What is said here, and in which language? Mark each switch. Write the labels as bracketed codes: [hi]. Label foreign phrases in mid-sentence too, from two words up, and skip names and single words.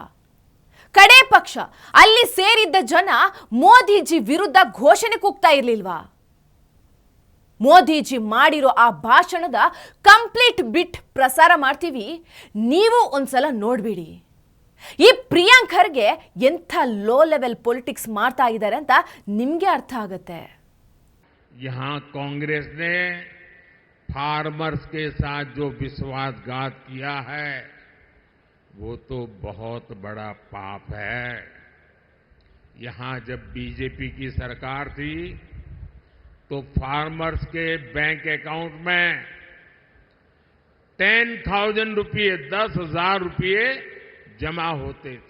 [kn] ಕಡೆ ಪಕ್ಷ ಅಲ್ಲಿ ಸೇರಿದ್ದ ಜನ ಮೋದಿಜಿ ವಿರುದ್ಧ ಘೋಷಣೆ ಕೂಗ್ತಾ ಇರಲಿಲ್ವಾ? ಮೋದಿಜಿ ಮಾಡಿರೋ ಆ ಭಾಷಣದ [en] complete bit [kn] ಪ್ರಸಾರ ಮಾಡ್ತೀವಿ, ನೀವು ಒಂದ್ಸಲ ನೋಡ್ಬಿಡಿ. ಈ ಪ್ರಿಯಾಂಕ್ ಖರ್ಗೆ ಎಂಥ [en] low level politics [kn] ಮಾಡ್ತಾ ಇದ್ದಾರೆ ಅಂತ ನಿಮ್ಗೆ ಅರ್ಥ ಆಗುತ್ತೆ. [hi] यहाँ कांग्रेस ने फार्मर्स के साथ जो विश्वासघात किया है वो तो बहुत बड़ा पाप है. यहाँ जब बीजेपी की सरकार थी तो फार्मर्स के [en] bank account [hi] में 10,000 रुपये 10,000 रुपये जमा होते थे.